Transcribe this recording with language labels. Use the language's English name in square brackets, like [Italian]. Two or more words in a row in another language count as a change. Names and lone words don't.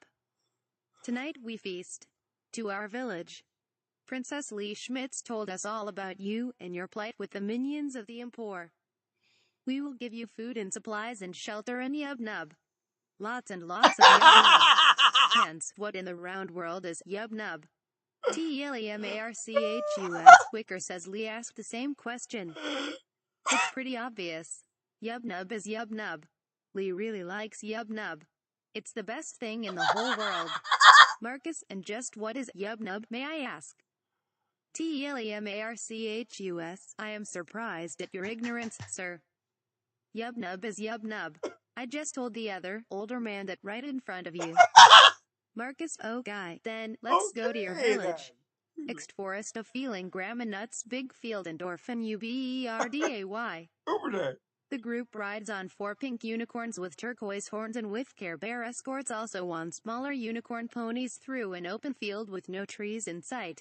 [English] Tonight we feast. To our village. Princess Lee Schmitz told us all about you and your plight with the minions of the Empor. We will give you food and supplies and shelter and yub-nub. Lots and lots of yub-nub. Hence, what in the round world is yub-nub? Telemarchus, Wicker says Lee asked the same question. It's pretty obvious. Yub-nub is yub-nub. Lee really likes yub-nub. It's the best thing in the whole world. Marcus, and just what is yub-nub, may I ask? Telemarchus, I am surprised at your ignorance, sir. Yub-nub is yub-nub. I just told the other, older man that right in front of you. Marcus, oh guy, then, let's go to your village. Ext forest of feeling grandma nuts, big field endorphin uberday. Over there. The group rides on 4 pink unicorns with turquoise horns and with Care Bear escorts, also on smaller unicorn ponies through an open field with no trees in sight.